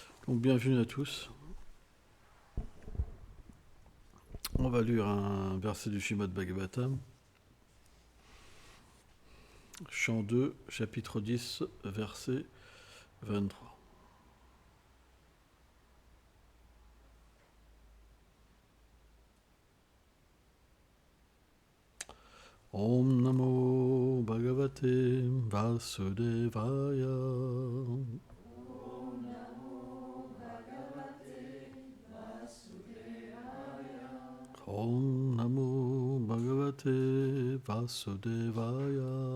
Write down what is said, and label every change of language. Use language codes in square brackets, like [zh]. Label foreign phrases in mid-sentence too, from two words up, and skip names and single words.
[fr] Donc bienvenue à tous. On va lire un verset du Srimad Bhagavatam, chant 2, chapitre 10, verset 23. [sa] Om Namo Bhagavate Vasudevaya. Om Namo Bhagavate Vasudevaya.